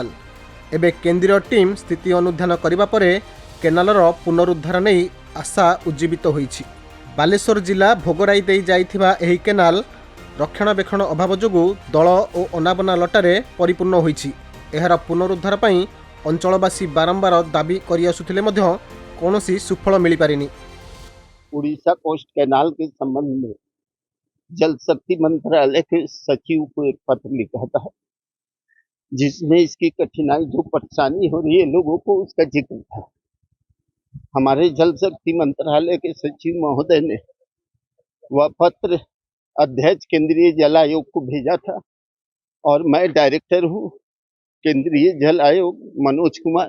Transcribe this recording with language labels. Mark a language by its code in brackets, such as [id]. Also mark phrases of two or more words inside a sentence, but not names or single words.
[or] ଏବେ କେନ୍ଦ୍ରୀୟ ଟିମ୍ ସ୍ଥିତି ଅନୁଧ୍ୟାନ କରିବା ପରେ କେନାଲର ପୁନରୁଦ୍ଧାର ନେଇ ଆଶା ଉଜ୍ଜୀବିତ ହୋଇଛି। ବାଲେଶ୍ୱର ଜିଲ୍ଲା ଭୋଗରାଇ ଦେଇ ଯାଇଥିବା ଏହି କେନାଲ ରକ୍ଷଣାବେକ୍ଷଣ ଅଭାବ ଯୋଗୁଁ ଦଳ ଓ ଅନାବନା ଲଟାରେ ପରିପୂର୍ଣ୍ଣ ହୋଇଛି। ଏହାର ପୁନରୁଦ୍ଧାର ପାଇଁ ଅଞ୍ଚଳବାସୀ ବାରମ୍ବାର ଦାବି କରିଆସୁଥିଲେ ମଧ୍ୟ କୌଣସି ସୁଫଳ ମିଳିପାରିନି। [hi] उड़ीसा कोस्ट कैनाल के संबंध में जल शक्ति मंत्रालय के सचिव को एक पत्र लिखा था, जिसमें इसकी कठिनाई जो परेशानी हो रही है लोगों को उसका जिक्र था। हमारे जल शक्ति मंत्रालय के सचिव महोदय ने वह पत्र अध्यक्ष केंद्रीय जल आयोग को भेजा था और मैं डायरेक्टर हूँ केंद्रीय जल आयोग मनोज कुमार।